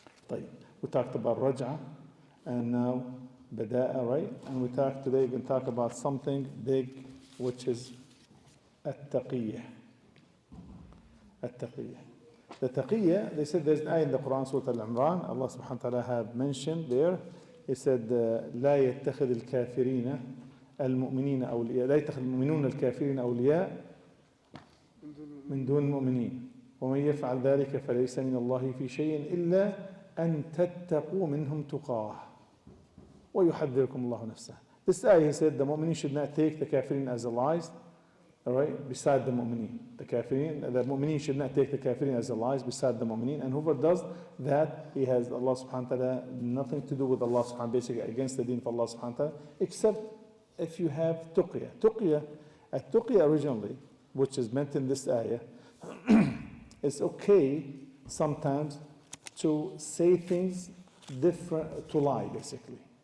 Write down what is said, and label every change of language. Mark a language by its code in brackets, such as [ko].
[en] We talked about Raj'a, and now Bada'a, right? And we talked today, we're going to talk about something big, which is At-Taqiyyah. At-Taqiyyah. The Taqiyya, they said there's an ayah in the Quran, Surah Al-Imran, Allah subhanahu wa ta'ala have mentioned there. He said, [ar] لا يتخذ الكافرين المؤمنين أولياء لا يتخذ المؤمنون الكافرين أولياء من دون المؤمنين ومن يفعل ذلك فليس من الله في شيء إلا أن تتقوا منهم تقاه ويحذركم الله نفسه. [en] This ayah, he said, the mu'minin should not take the kafirin as allies, all right, beside the mu'mineen. The mu'mineen should not take the kafirin as allies beside the mu'mineen, and whoever does that, he has Allah subhanahu wa ta'ala, nothing to do with Allah subhanahu wa ta'ala, basically against the deen of Allah subhanahu wa ta'ala, except if you have tuqya. Tuqya originally, which is meant in this ayah, it's okay sometimes to say things different, to lie basically.